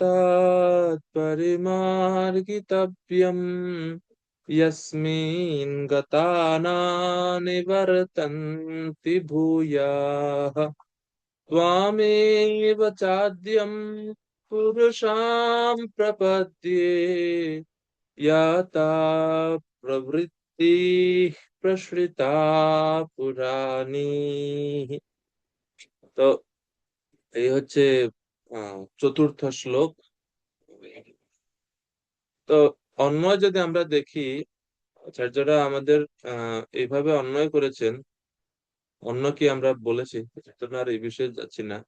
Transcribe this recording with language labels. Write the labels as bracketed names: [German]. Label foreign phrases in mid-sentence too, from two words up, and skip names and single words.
[Sanskrit] तत्परिमार्गितव्यम् यस्मिन् गता न निवर्तन्ति भूयाः त्वामेव चाद्यं पुरुषां प्रपद्ये यथा प्रवृत्ति प्रसृता पुराणी। [Bangla] তো এই হচ্ছে 4র্থ শ্লোক। তো অন্যয় যদি আমরা দেখি, আচার্যরা আমাদের এইভাবে অন্যয় করেছেন। অন্য কি আমরা বলেছি, তো না, আর এই বিষয়ে যাচ্ছি না।